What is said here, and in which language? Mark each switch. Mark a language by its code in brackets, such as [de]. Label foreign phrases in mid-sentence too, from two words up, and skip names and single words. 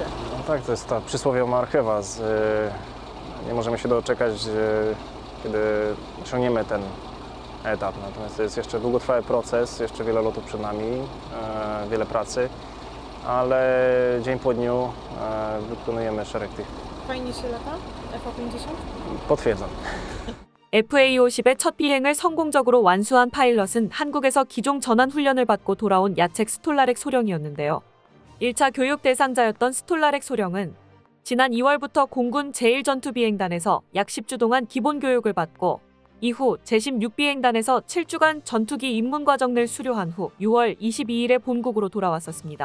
[pl] No tak, to jest ta przysłowiowa marchewa. Nie możemy się doczekać, kiedy osiągniemy ten etap. Natomiast to jest jeszcze długotrwały proces, jeszcze wiele lotów przed nami, wiele pracy, ale dzień po dniu wykonujemy szereg tych. Fajnie się lata? F-50? Potwierdzam. [ko] FA-50의 첫 비행을 성공적으로 완수한 파일럿은 한국에서 기종 전환 훈련을 받고 돌아온 야책 스톨라렉 소령이었는데요. 1차 교육 대상자였던 스톨라렉 소령은 지난 2월부터 공군 제1전투비행단에서 약 10주 동안 기본 교육을 받고 이후 제16비행단에서 7주간 전투기 입문과정을 수료한 후 6월 22일에 본국으로 돌아왔었습니다.